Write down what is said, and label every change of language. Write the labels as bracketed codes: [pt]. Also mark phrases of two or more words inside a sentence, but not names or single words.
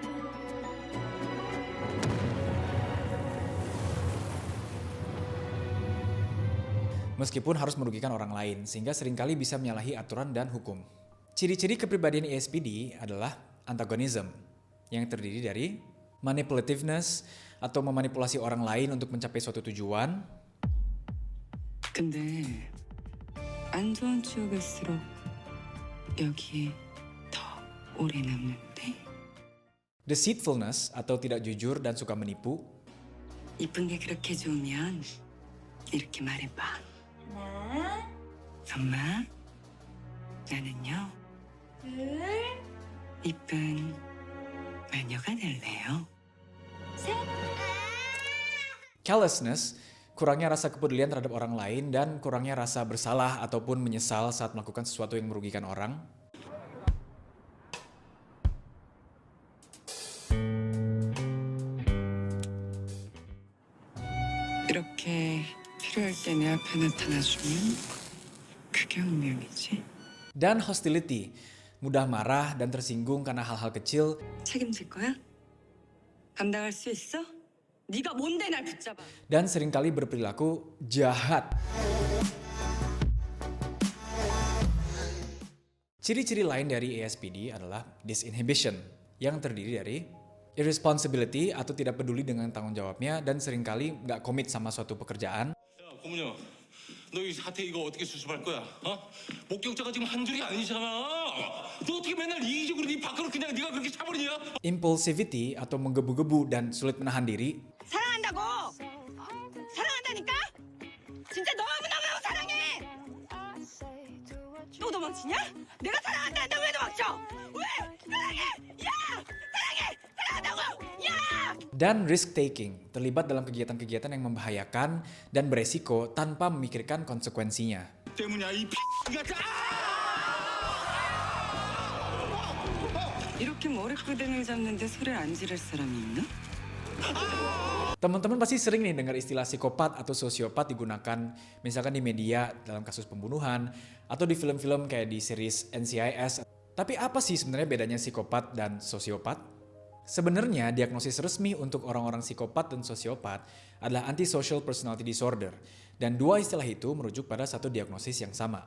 [id] Meskipun harus merugikan orang lain, sehingga seringkali bisa menyalahi aturan dan hukum. Ciri-ciri kepribadian ASPD adalah antagonism, yang terdiri dari manipulativeness atau memanipulasi orang lain untuk mencapai suatu tujuan. [ko] 근데 안 좋은 추억일수록 여기에 더 오래 남는데 [id] Deceitfulness atau tidak jujur dan suka menipu. [ko] 이쁜 게 그렇게 좋으면 이렇게 말해봐. 하나, 엄마, 나는요 둘, 이쁜 마녀가 될래요. 셋. [id] Callousness, kurangnya rasa kepedulian terhadap orang lain dan kurangnya rasa bersalah ataupun menyesal saat melakukan sesuatu yang merugikan orang. [ko] 이렇게 필요할 때 내 앞에 나타나주면 그게 운명이지. [id] Dan hostility, mudah marah dan tersinggung karena hal-hal kecil. [ko] 책임질 거야? 감당할 수 있어? 네가 뭔데 날 붙잡아? [id] Dan seringkali berperilaku jahat. Ciri-ciri lain dari ASPD adalah disinhibition, yang terdiri dari irresponsibility atau tidak peduli dengan tanggung jawabnya dan seringkali nggak komit sama suatu pekerjaan. [ko] 야, 고문영, 너 이 사태 이거 어떻게 수습할 거야? 어? 목격자가 지금 한 줄이 아니잖아. 너 어떻게 맨날 이기적으로 네 밖으로 그냥 네가 그렇게 차버리냐? [id] Impulsivity atau menggebu-gebu dan sulit menahan diri. [ko] 사랑한다고! 사랑한다니까? 진짜 너무너무 사랑해! 또 도망치냐? 내가 사랑한다는데 왜 도망쳐? 왜? 사랑해! 야! 사랑해! 사랑한다고! 야! [id] Dan risk-taking, terlibat dalam kegiatan-kegiatan yang membahayakan dan beresiko tanpa memikirkan konsekuensinya. [ko] 때문이야 이 같아. 이렇게 머리끄댕이 잡는데 소리를 안 지를 사람이 있나? [id] Teman-teman pasti sering nih dengar istilah psikopat atau sosiopat digunakan misalkan di media dalam kasus pembunuhan atau di film-film kayak di series NCIS. Tapi apa sih sebenarnya bedanya psikopat dan sosiopat? Sebenarnya diagnosis resmi untuk orang-orang psikopat dan sosiopat adalah [en] antisocial personality disorder [id] dan dua istilah itu merujuk pada satu diagnosis yang sama.